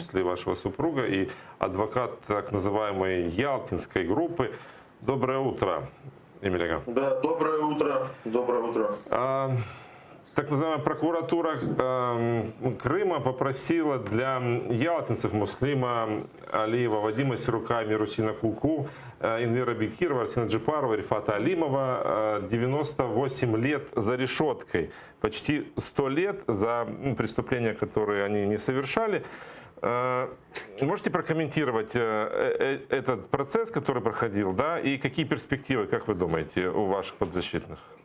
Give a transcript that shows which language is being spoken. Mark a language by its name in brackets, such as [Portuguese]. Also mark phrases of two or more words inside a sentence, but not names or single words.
[Russian] в том числе и вашего супруга, и адвокат так называемой Ялтинской группы. Доброе утро, Эмиль. Да, доброе утро. Доброе утро. Так называемая прокуратура Крыма попросила для ялтинцев Муслима Алиева, Вадима Сирука, Мирусина Куку, Инвера Бекирова, Арсена Джипарова, Рифата Алимова 98 лет за решеткой. Почти 100 лет за преступления, которые они не совершали. Можете прокомментировать этот процесс, который проходил, да, и какие перспективы, как вы думаете, у ваших подзащитных?